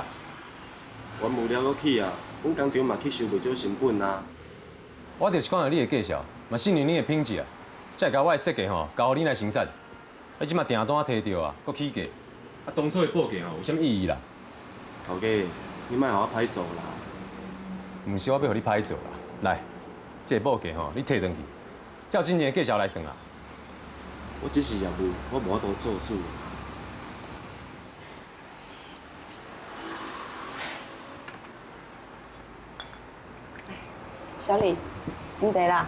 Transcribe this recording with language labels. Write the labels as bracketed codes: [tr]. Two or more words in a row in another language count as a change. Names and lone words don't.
[nan] 阮无了搁去啊，阮工厂嘛去收袂少成本啊。我就是看到你的介绍，嘛信任你的品质啊，才会甲我的设计吼交互你来生产。你即马订单摕到啊，搁起价，当初的报价吼有啥意义啦？头家，你莫互我歹做啦。毋是我要互你歹做啦，来，这个报价吼你摕转去，照之前的介绍来算啊。我只是业务，我无法度做主。小李，你得啦。